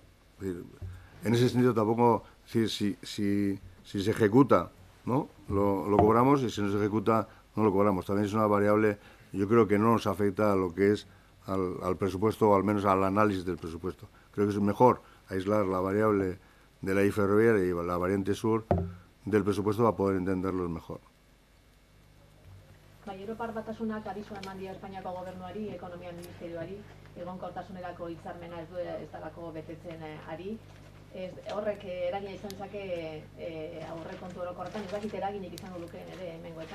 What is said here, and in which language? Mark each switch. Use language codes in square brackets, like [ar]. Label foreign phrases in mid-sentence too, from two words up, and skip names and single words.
[es] Es decir, en ese sentido tampoco, si se ejecuta, ¿no?, lo cobramos, y si no se ejecuta, no lo cobramos. También es una variable, yo creo que no nos afecta a lo que es al presupuesto, o al menos al análisis del presupuesto. Creo que es mejor aislar la variable de la I ferroviaria y la variante sur del presupuesto para poder entenderlos mejor. [eu] Europar Batasunak abisu eman dio Espainiako gobernuari, ekonomia ministerioari, egonkortasunerako hitzarmena ez delako betetzen ari. Horrek eragina izan zake aurrekontu orokorretan, ez dakit eraginik izango lukeen ere hemengoetan?